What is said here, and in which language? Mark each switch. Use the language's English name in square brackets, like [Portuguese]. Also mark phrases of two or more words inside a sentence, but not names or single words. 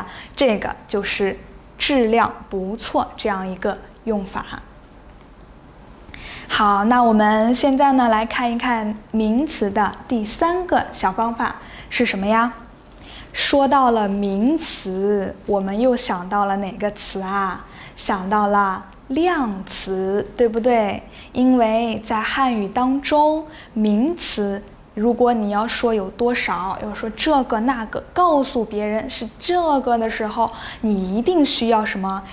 [Chinese] 這個就是質量不錯這樣一個用法。好，那我們現在呢來看一看名詞的第3個小方法是什麼呀？說到了名詞，我們又想到了哪個詞啊？想到了量詞，對不對？因為在漢語當中，名詞如果你要說有多少，要說這個那個，告訴別人是這個的時候，你一定需要什麼？